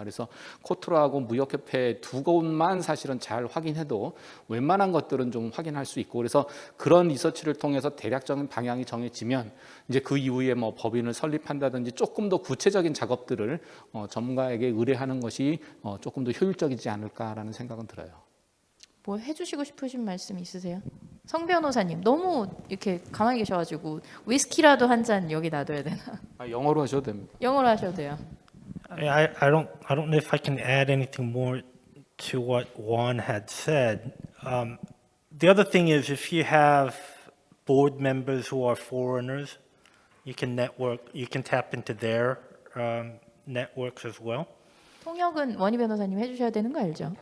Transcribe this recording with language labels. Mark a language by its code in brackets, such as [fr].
[ko] 그래서 코트라하고 무역협회 두 곳만 사실은 잘 확인해도 웬만한 것들은 좀 확인할 수 있고 그래서 그런 리서치를 통해서 대략적인 방향이 정해지면 이제 그 이후에 뭐 법인을 설립한다든지 조금 더 구체적인 작업들을 전문가에게 의뢰하는 것이 조금 더 효율적이지 않을까라는 생각은 들어요. 뭐 해주시고 싶으신 말씀 있으세요? 성 변호사님 너무 이렇게 가만히 계셔가지고 위스키라도 한 잔 여기 놔둬야 되나? 영어로 하셔도 됩니다. 영어로 하셔도 돼요. [en] I don't know if I can add anything more to what Juan had said. The other thing is if you have board members who are foreigners, you can tap into their networks as well. [ko] 통역은 원희 변호사님 해주셔야 되는 거 알죠?